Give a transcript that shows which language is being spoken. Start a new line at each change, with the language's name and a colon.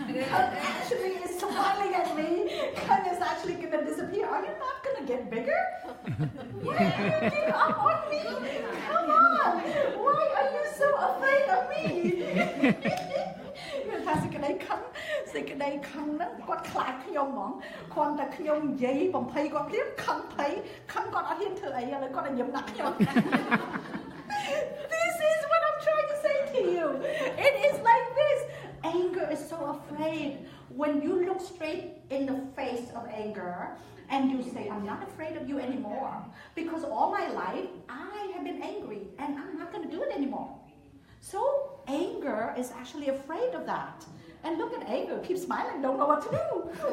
English: Kang actually is smiling at me. Kang is actually going to disappear. Are you not going to get bigger? Why are you getting up on me? Come on. Why are you so afraid of me?
Khmer: ថាសេចក្តីខឹងហ្នឹងគាត់ខ្លាចខ្ញុំហ្មងគាត់តែខ្ញុំនិយាយបំភ័យគាត់ព្រាមខឹងគាត់អត់ហ៊ានធ្វើអីឥឡូវគាត់តែញឹមដាក់ខ្ញុំ
English: This is what I'm trying to say to you. It is like this. Anger is so afraid. afraid. When you look straight in the face of anger and you say, I'm not afraid of you anymore, because all my life I have been angry and I'm not going to do it anymore. So anger is actually afraid of that. And look at anger, keep smiling, don't know what to do.